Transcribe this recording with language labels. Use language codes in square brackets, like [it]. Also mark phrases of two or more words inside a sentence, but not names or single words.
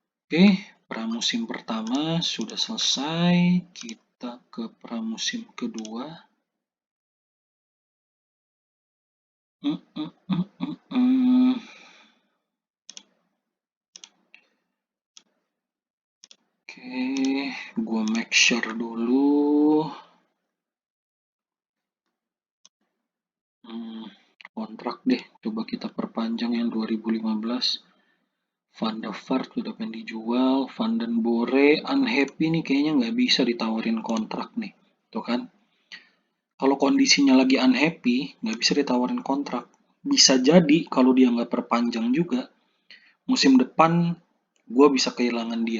[id] Oke, pramusim pertama sudah selesai. Kita ke pramusim kedua. Oke, gua [en] make sure [id] dulu. Kontrak deh, coba kita perpanjang yang 2015. Van der Vaart sudah pengen dijual, Van den Bore unhappy nih kayaknya nggak bisa ditawarin kontrak nih, tuh kan? Kalau kondisinya lagi unhappy, nggak bisa ditawarin kontrak. Bisa jadi kalau dia nggak perpanjang juga, musim depan gue bisa kehilangan dia.